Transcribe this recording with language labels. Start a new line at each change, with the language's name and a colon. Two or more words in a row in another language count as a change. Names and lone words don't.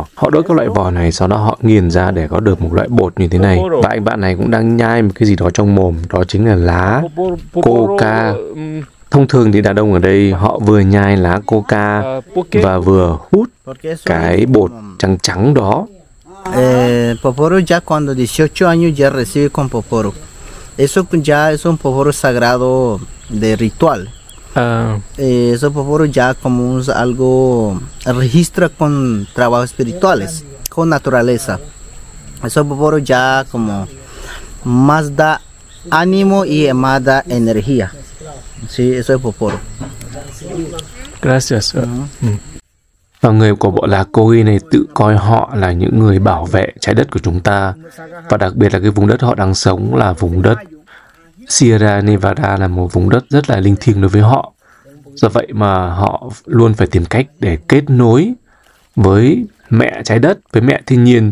Vietnamese: Họ đốt các loại vỏ này, sau đó họ nghiền ra để có được một loại bột như thế này. Và anh bạn này cũng đang nhai một cái gì đó trong mồm, đó chính là lá coca. Thông thường thì đàn ông ở đây họ vừa nhai lá coca và vừa hút cái bột trắng trắng đó.
Spanish: Poporo ya cuando 18 años ya recibe con poporo. Eso ya es un poporo sagrado de ritual. Eso poporo ya como algo registra con trabajos espirituales, con naturaleza. Eso poporo ya como más da ánimo y más da energía. Sí, eso es poporo. Gracias.
Vietnamese: Và người của bộ lạc Kogi này tự coi họ là những người bảo vệ trái đất của chúng ta. Và đặc biệt là cái vùng đất họ đang sống là vùng đất Sierra Nevada, là một vùng đất rất là linh thiêng đối với họ. Do vậy mà họ luôn phải tìm cách để kết nối với mẹ trái đất, với mẹ thiên nhiên.